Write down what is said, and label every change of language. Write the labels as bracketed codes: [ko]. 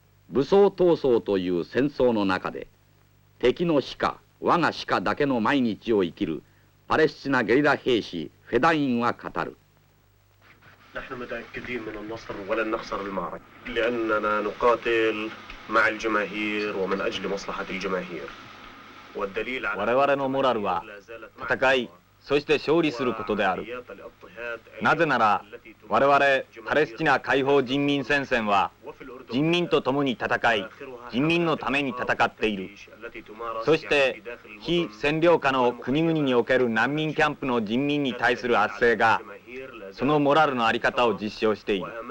[ja] 武装闘争という戦争の中で敵の死か我が死かだけの毎日を生きるパレスチナゲリラ兵士フェダインは語る。 [ar] نحن متأكدين من النصر ولن نخسر المعركة لأننا نقاتل مع الجماهير ومن أجل مصلحة الجماهير والدليل على [ja] 我々のモラルは戦い、そして勝利することである。なぜなら我々パレスチナ解放人民戦線は人民と共に戦い、人民のために戦っている。そして非占領下の国々における難民キャンプの人民に対する圧政がそのモラルの在り方を実証している。